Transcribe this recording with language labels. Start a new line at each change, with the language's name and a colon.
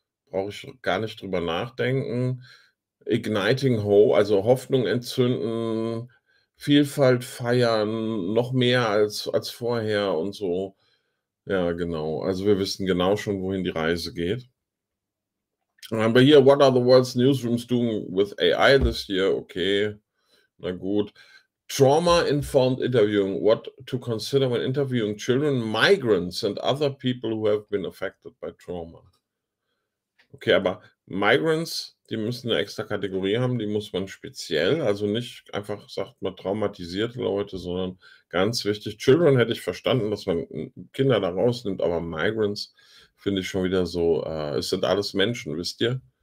German: Brauche ich gar nicht drüber nachdenken. Igniting Hope, also Hoffnung entzünden, Vielfalt feiern, noch mehr als vorher und so. Ja, genau. Also wir wissen genau schon, wohin die Reise geht. Dann haben wir hier,
English: what are the world's newsrooms doing with AI this year?
German: Okay, na gut. Trauma-informed interviewing.
English: What to consider when interviewing children, migrants and other people who have been affected by trauma.
German: Okay, aber Migrants, die müssen eine extra Kategorie haben, die muss man speziell, also nicht einfach, sagt man, traumatisierte Leute, sondern ganz wichtig. Children hätte ich verstanden, dass man Kinder da rausnimmt, aber Migrants finde ich schon wieder so, es sind alles Menschen, wisst ihr?